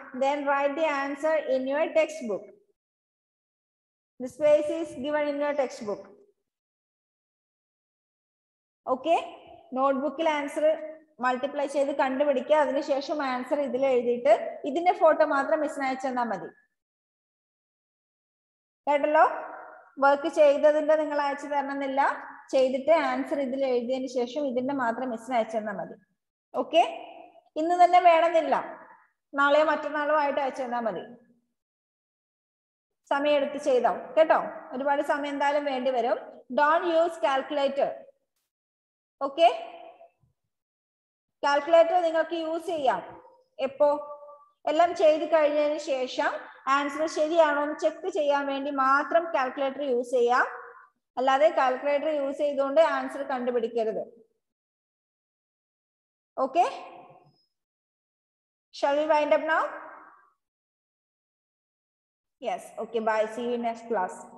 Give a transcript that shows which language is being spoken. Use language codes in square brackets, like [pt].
[en] Then write the answer in your textbook. The space is given in your textbook. [ml] Okay, നോട്ട്ബുക്കിൽ answer multiply ചെയ്ത് കണ്ടുപിടിക്കുക. അതിനുശേഷം answer ഇതിൽ എഴുതിയിട്ട് ഇതിന്റെ ഫോട്ടോ മാത്രം മിസ്സിന് അയച്ചു തന്നാൽ മതി. കേട്ടല്ലോ? വർക്ക് ചെയ്തതിന്റെ നിങ്ങൾ അയച്ചു തരണമെന്നില്ല. ചെയ്തിട്ട് ആൻസർ ഇതിൽ എഴുതിയതിന് ശേഷം ഇതിന്റെ മാത്രം മിസ്സിന് അയച്ചു തന്നാൽ മതി. ഓക്കെ, ഇന്ന് തന്നെ വേണമെന്നില്ല, നാളെയോ മറ്റന്നാളോ ആയിട്ട് അയച്ചു തന്നാൽ മതി. സമയം എടുത്ത് ചെയ്തോ കേട്ടോ. ഒരുപാട് സമയം എന്തായാലും വേണ്ടി വരും. [en] Don't use calculator. [ml] Okay, calculator നിങ്ങൾക്ക് യൂസ് ചെയ്യാം എപ്പോ? എല്ലാം ചെയ്ത് കഴിഞ്ഞതിന് ശേഷം ആൻസർ ശരിയാണോ എന്ന് ചെക്ക് ചെയ്യാൻ വേണ്ടി മാത്രം കാൽക്കുലേറ്റർ യൂസ് ചെയ്യാം. അല്ലാതെ കാൽക്കുലേറ്റർ യൂസ് ചെയ്തുകൊണ്ട് answer കണ്ടുപിടിക്കരുത്. [en] Okay? Shall we wind up now? Yes. Okay. Bye. See you in next class.